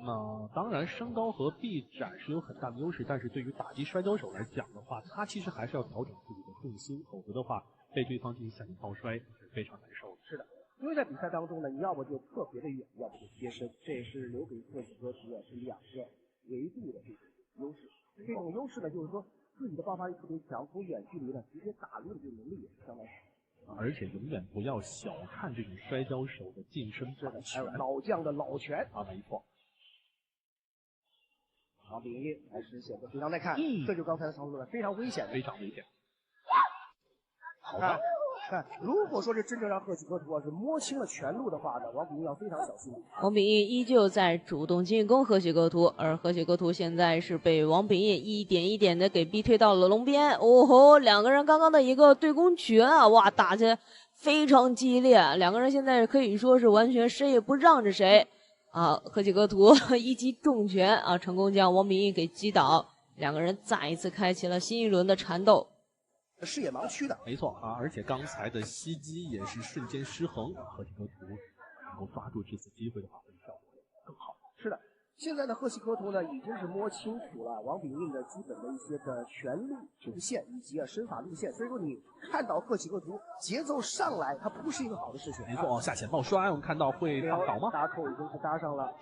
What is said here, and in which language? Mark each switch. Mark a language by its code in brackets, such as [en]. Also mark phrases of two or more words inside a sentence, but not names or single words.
[zh] 那當然，身高和臂展是有很大的優勢，但是對於打擊摔跤手來講的話，他其實還是要調整自己的重心，否則的話被對方進行下體抱摔是非常難受的。是的。因為在比賽當中呢，你要麼就特別的遠，要麼就貼身，這也是留給河喜格图是兩個維度的這種優勢。這種優勢呢，就是說自己的爆發力特別強，從遠距離呢直接打入的這個能力也是相當好。而且永遠不要小看這種摔跤手的近身反拳，還有老將的老拳沒錯。王秉義還是顯得非常耐看，這就剛才的操作呢，非常危險，非常危險。好的。看，如果說是真正讓河喜格图是摸清了拳路的話呢，王秉義要非常小心。王秉義依舊在主動進攻河喜格圖，而河喜格圖現在是被王秉義一點一點的給逼退到了龍邊。哦吼，兩個人剛剛的一個對攻拳啊，哇，打起來非常激烈，兩個人現在可以說是完全誰也不讓着誰啊。河喜格圖一擊重拳啊，成功將王秉義給擊倒，兩個人再一次開啟了新一輪的纏鬥。視野盲區的，沒錯啊，而且剛才的襲擊也是瞬間失衡，河喜格图能夠抓住這次機會的話，會效果更好。是的，現在的河喜格圖呢，已經是摸清楚了王秉義的基本的一些的拳路路線以及身法路線，所以說你看到河喜格圖節奏上來，它不是一個好的事情。沒錯，下潛抱摔，我們看到會放倒嗎？打口已經是搭上了，